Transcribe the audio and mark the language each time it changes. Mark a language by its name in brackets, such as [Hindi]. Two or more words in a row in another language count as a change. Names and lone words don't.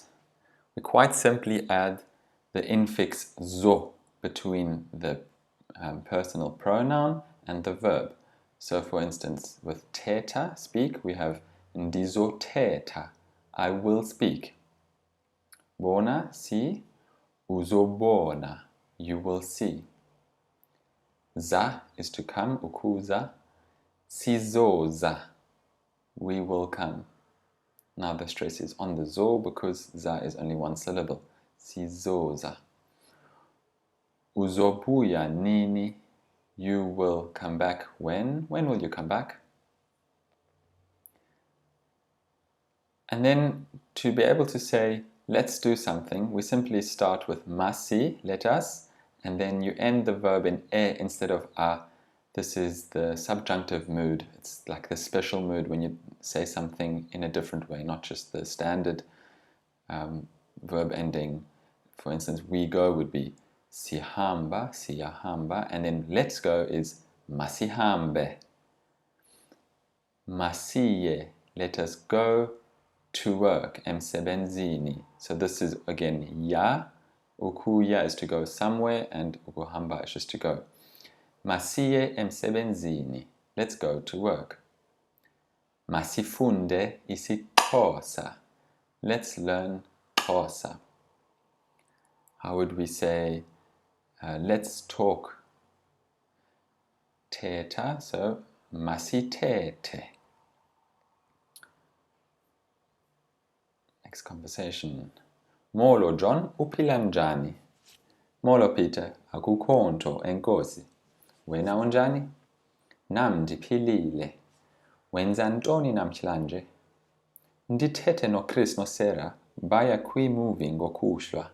[English] We quite simply add the infix zo between the personal pronoun and the verb. So for instance, with teta, speak, we have ndizoteta, I will speak. Bona, see. Uzobona, you will see. Za is to come, [Xhosa] ukuza. Sizoza, [English] we will come. Now the stress is on the zo because za is only one syllable. [Xhosa] Sizoza. Uzobuya nini, [English] you will come back when? When will you come back? And then to be able to say, let's do something, we simply start with masi, let us, and then you end the verb in e instead of a. This is the subjunctive mood. It's like the special mood when you say something in a different way, not just the standard verb ending. For instance, we go would be [Xhosa] sihamba, siyahamba, [English] and then let's go is masihambe. [Xhosa] Masiye, [English] let us go to work, emsebenzini. So this is again ya. Ukuya is to go somewhere, and ukuhamba is just to go. [Xhosa] Masiye emsebenzini, [English] let's go to work. [Xhosa] Masifunde isiXhosa, [English] let's learn Xhosa. How would we say, let's talk? Teta, so masitete. Next conversation. [Xhosa] Molo John, uphila njani? Molo Peter, akukho nto enkosi. Wena unjani? Nam ndiphilile. Wenza ntoni namhlanje? Ndithethe noChris noSarah baya kwi-movie ngokuhlwa.